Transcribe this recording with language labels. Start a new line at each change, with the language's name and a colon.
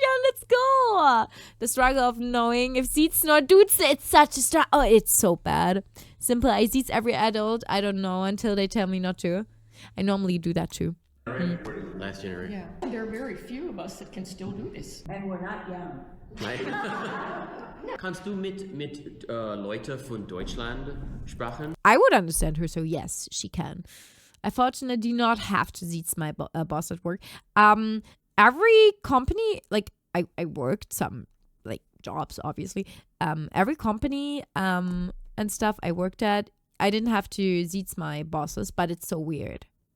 English: Yeah, let's go. The struggle of knowing if ziezt nor dudes, it's such a struggle. Oh, it's so bad. Simple, I ziezt every adult. I don't know until they tell me not to. I normally do that too. Last generation. Yeah. There are very few of us that can still do this. And we're not young. Right?
German: Kannst du mit Leute von Deutschland sprechen?
English: I would understand her, so yes, she can. I fortunately do not have to siezen my boss at work. Every company, like I worked some like jobs, obviously. Every company and stuff I worked at, I didn't have to siezen my bosses, but it's so weird.